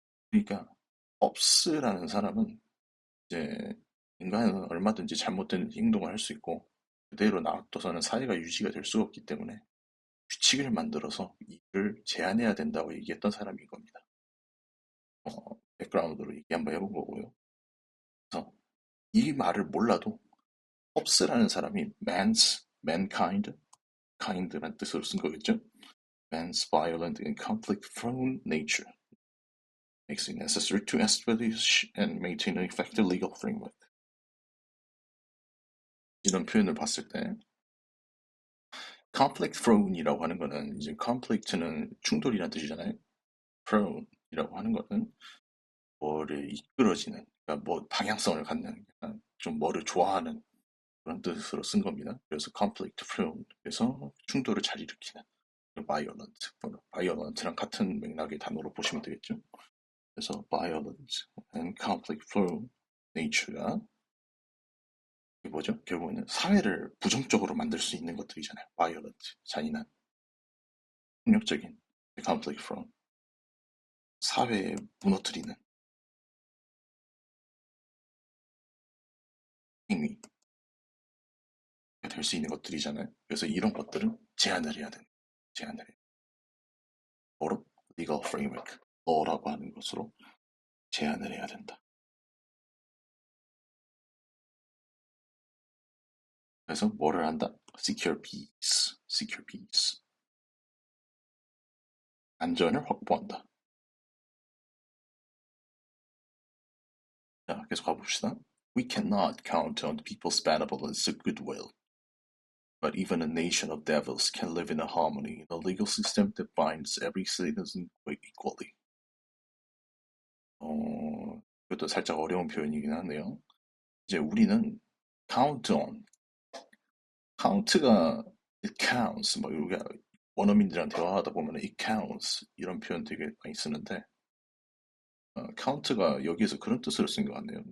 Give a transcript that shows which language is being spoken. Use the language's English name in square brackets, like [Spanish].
[Korean] 그러니까 업스라는 사람은 이제 인간은 얼마든지 잘못된 행동을 할 수 있고 그대로 놔둬서는 사회가 유지가 될 수가 없기 때문에 규칙을 만들어서 이를 제한해야 된다고 얘기했던 사람인 겁니다. 백그라운드로 얘기 한번 해본 거고요. 그래서 이 말을 몰라도 홉스라는 사람이 mankind, kind란 뜻으로 쓴 거겠죠? [English] Man's violent and conflict-prone nature makes it necessary to establish and maintain an effective legal framework. [Korean] 이런 표현을 봤을 때 conflict prone이라고 하는 거는 이제 conflict는 충돌이라는 뜻이잖아요. prone이라고 하는 거는 뭐를 이끌어지는, 그러니까 뭐 방향성을 갖는, 약간 좀 뭐를 좋아하는 그런 뜻으로 쓴 겁니다. 그래서 conflict prone, 그래서 충돌을 잘 일으키는 violent, violent랑 같은 맥락의 단어로 보시면 되겠죠. 그래서 [English] violent and conflict prone nature [Korean] 가 이게 뭐죠? 결국에는 사회를 부정적으로 만들 수 있는 것들이잖아요. violent, 잔인한, 폭력적인, conflict prone, 사회에 무너뜨리는 행위가 될 수 있는 것들이잖아요. 그래서 이런 것들은 제한을 해야 되는, 제한을 해요. 뭐로? legal framework, law라고 하는 것으로 제한을 해야 된다. 그래서 뭐를 한다? [English] secure peace, secure peace. [Korean] 안전을 확보한다. 자, 계속 가봅시다. [English] We cannot count on people's benevolence or goodwill, but even a nation of devils can live in a harmony in a legal system that binds every citizen equally. [Korean] 이것도 살짝 어려운 표현이긴 하네요. 이제 우리는 count on, count가 [English] it counts, [Korean] 뭐 우리가 원어민들이랑 대화하다 보면 it counts 이런 표현 되게 많이 쓰는데 count가 여기에서 그런 뜻으로 쓴 것 같네요.